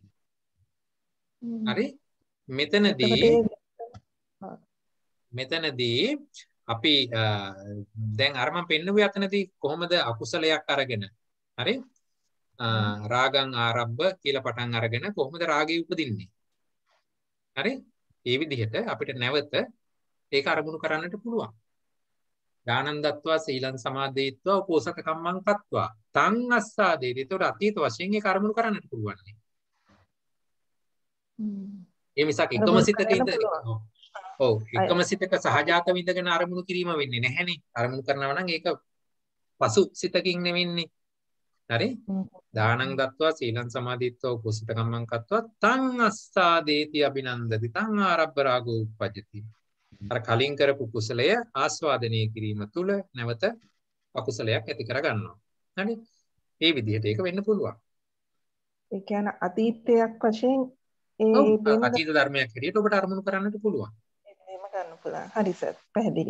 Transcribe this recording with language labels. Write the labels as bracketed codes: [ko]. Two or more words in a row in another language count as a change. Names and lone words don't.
[si] හරි මෙතනදී අපි දැන් අර මම පෙන්නුවේ අතනදී කොහොමද අකුසලයක් අරගෙන හරි රාගං ආරම්භ කියලා පටන් අරගෙන කොහොමද රාගය උපදින්නේ හරි ඒ විදිහට අපිට නැවත ඒක අරමුණු කරන්නට පුළුවන් [pi] දානං දත්වා සීලං සමාදේත්වා උපෝසත කම්මං කତ୍වා තං අස්සාදේ [si] ඒතකොට අතීත වශයෙන් ඒක අරමුණු කරන්නට පුළුවන් නේ ඒ මිසක් එකම සිතක ඉඳ ඔව් එකම සිතක සහජාතව ඉඳගෙන අරමුණු කිරීම වෙන්නේ නැහැනේ අරමුණු කරනවා නම් ඒක පසු සිතකින් නෙවෙන්නේ හරි [pi] දානං දත්වා සීලං සමාදිත්වා උපෝසත කම්මං කତ୍වා තං අස්සාදේති අභිනන්දති තං ආරබ්බ රාගෝ උප්පජ්ජති [si] අර කලින් කරපු කුසලය ආස්වාදනය කිරීම තුළ නැවත අකුසලයක් ඇති කර ගන්නවා හරි මේ විදිහට ඒක වෙන්න පුළුවන් ඒ කියන්නේ අතීතයක් වශයෙන් අතීත ධර්මයක් හැටියට ඔබට අරමුණු කරන්නට පුළුවන් එහෙම ගන්න පුළුවන් හරි සර් පැහැදිලි